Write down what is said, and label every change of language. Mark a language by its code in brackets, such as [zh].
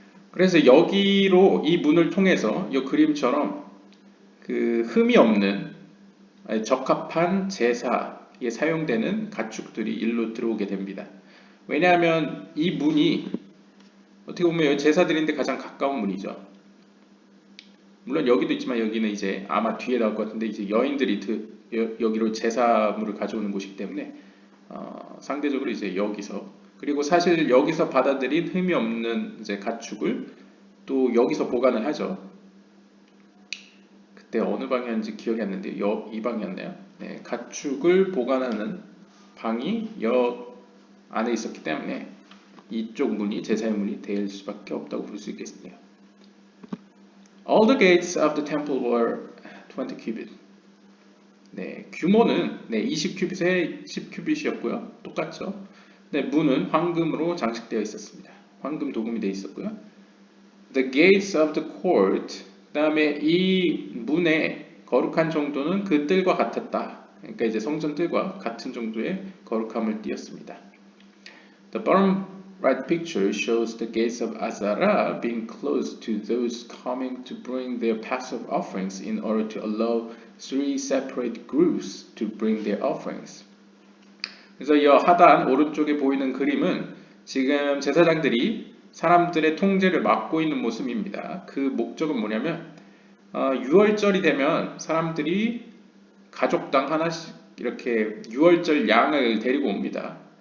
[ko] 그래서 여기로 이 문을 통해서 이 그림처럼 그 흠이 없는 적합한 제사에 사용되는 가축들이 일로 들어오게 됩니다. 왜냐하면 이 문이 어떻게 보면 제사드리는데 가장 가까운 문이죠. 물론 여기도 있지만 여기는 이제 아마 뒤에 나올 것 같은데 이제 여인들이 여기로 제사물을 가져오는 곳이기 때문에 상대적으로 이제 여기서, 그리고 사실 여기서 받아들인 흠이 없는 이제 가축을 또 여기서 보관을 하죠. 그때 어느 방이었는지 기억이 안 나는데 이 방이었나요? 네, 가축을 보관하는 방이 여 안에 있었기 때문에 이쪽 문이 제사의 문이 될 수밖에 없다고 볼 수 있겠네요. [en] All the gates of the temple were 20 cubit. [ko] 네, 규모는 20큐빗에 10큐빗이었고요. 똑같죠. 네, 문은 황금으로 장식되어 있었습니다. 황금 도금이 되어 있었고요. [en] The gates of the court. [ko] 그다음에 이 문의 거룩한 정도는 그 뜰과 같았다. 그러니까 이제 성전 뜰과 같은 정도의 거룩함을 띠었습니다. [en] The bottom right picture shows the gates of Azara being closed to those coming to bring their Passover offerings in order to allow three separate groups to bring their offerings. [ko] 그래서 이 하단 오른쪽에 보이는 그림은 지금 제사장들이 사람들의 통제를 막고 있는 모습입니다. 그 목적은 뭐냐면 6월절이 되면 사람들이 가족당 하나씩 이렇게 6월절 양을 데리고 옵니다.